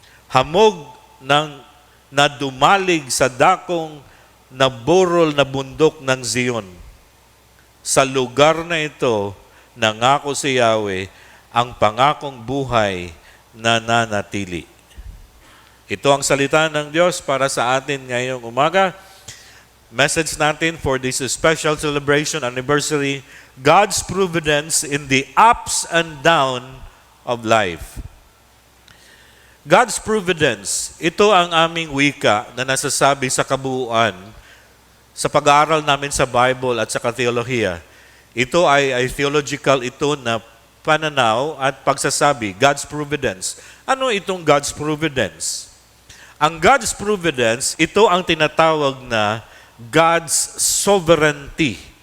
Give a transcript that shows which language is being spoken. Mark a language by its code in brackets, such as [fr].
[tl] Hamog ng na dumalig sa dakong naburol na bundok ng Zion. Sa lugar na ito, nangako si Yahweh ang pangakong buhay na nanatili." Ito ang salita ng Diyos para sa atin ngayong umaga. [en] Message [tl] natin [en] for this special celebration anniversary, God's providence in the ups and down of life. [tl] God's providence, ito ang aming wika na nasasabi sa kabuuan sa pag-aaral namin sa Bible at sa teolohiya. Ito ay theological ito na pananaw at pagsasabi, God's providence. Ano itong God's providence? Ang God's providence, ito ang tinatawag na God's sovereignty.